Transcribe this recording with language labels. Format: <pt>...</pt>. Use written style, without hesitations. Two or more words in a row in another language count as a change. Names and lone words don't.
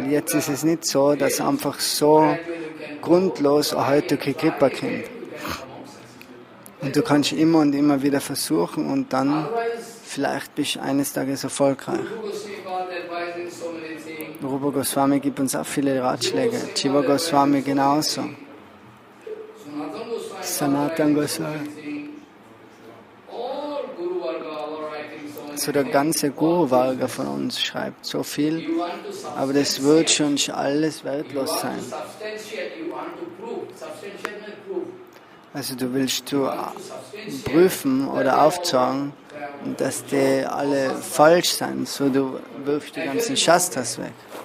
<de>Jetzt ist es nicht so, dass einfach so grundlos heute Kripa kommt. Und du kannst immer und immer wieder versuchen und dann vielleicht bist du eines Tages erfolgreich. Rupa Goswami gibt uns auch viele Ratschläge. Jiva Goswami genauso. Sanatan Goswami. So der ganze</de> <sa>Guru Varga</sa> <de>von uns schreibt so viel, aber das wird schon alles wertlos sein. Also du willst prüfen oder aufzeigen, dass die alle falsch sind, so du wirfst die ganzen Shastras weg.</de>